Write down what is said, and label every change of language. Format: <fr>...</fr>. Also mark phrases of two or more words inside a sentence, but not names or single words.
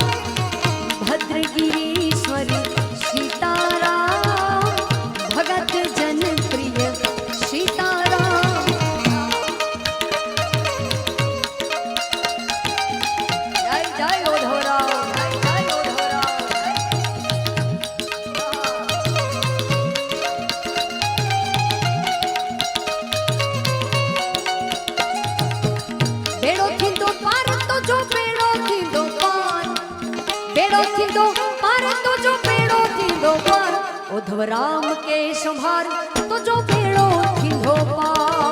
<hi>भद्रगिरीश्वर सीताराम भगत जन प्रिय सीताराम। जय जय उद्धवराव, जय जय उद्धवराव।</hi> <sd>बेड़ो थींदो पार तो जो बेड़ो थींदो पार, बेड़ो थींदो पार तो जो बेड़ो थींदो पार। उद्धव राम के संभार तो जो बेड़ो थींदो पार।</sd>